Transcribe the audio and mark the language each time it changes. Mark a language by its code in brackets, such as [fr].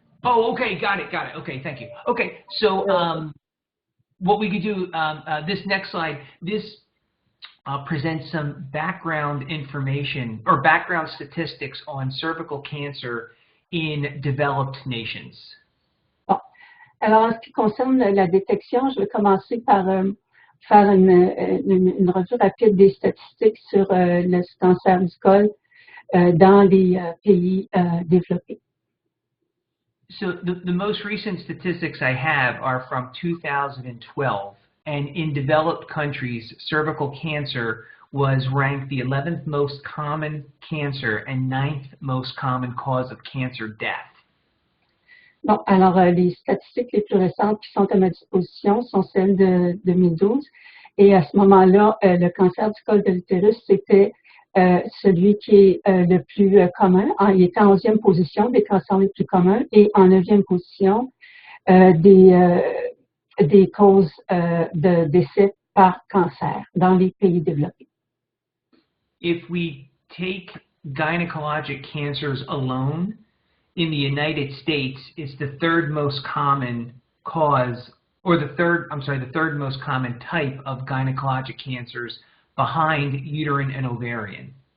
[en] Oh, okay, got it. Okay, thank you. Okay, so what we could do, this next slide, this presents some background information or background statistics on cervical cancer in developed nations. [fr] Bon. Alors, en ce qui concerne la détection, je vais commencer par faire une revue rapide des statistiques sur le cancer du col dans les pays développés. [en] So the most recent statistics I have are from 2012, and in developed countries, cervical cancer was ranked the 11th most common cancer and 9th most common cause of cancer death. [fr] Bon, alors les statistiques les plus récentes qui sont à ma disposition sont celles de 2012, et à ce moment-là, le cancer du col de l'utérus, c'était celui qui est le plus commun. Il était en 11e position des cancers les plus communs et en 9e position des causes de décès par cancer dans les pays développés. [en] If we take gynecologic cancers alone, in the United States, it's the third most common cause, or the third most common type of gynecologic cancers behind uterine and ovarian.